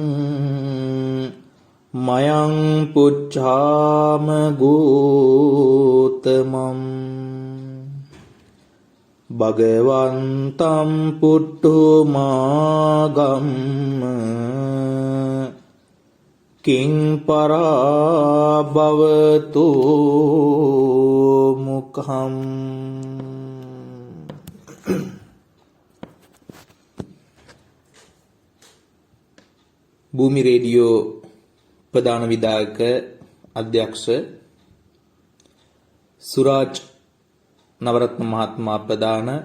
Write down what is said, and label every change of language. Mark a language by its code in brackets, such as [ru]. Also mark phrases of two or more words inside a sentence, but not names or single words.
[pi] මයං පුච්ඡාම ගෝතමං භගවන්තං පුට්ඨමාගම්ම කිං පරාභවතු මුඛං [si] භූමි රේඩියෝ ප්‍රධාන විධායක අධ්‍යක්ෂ සුරාජ් නවරත්න මහත්මයා ප්‍රධාන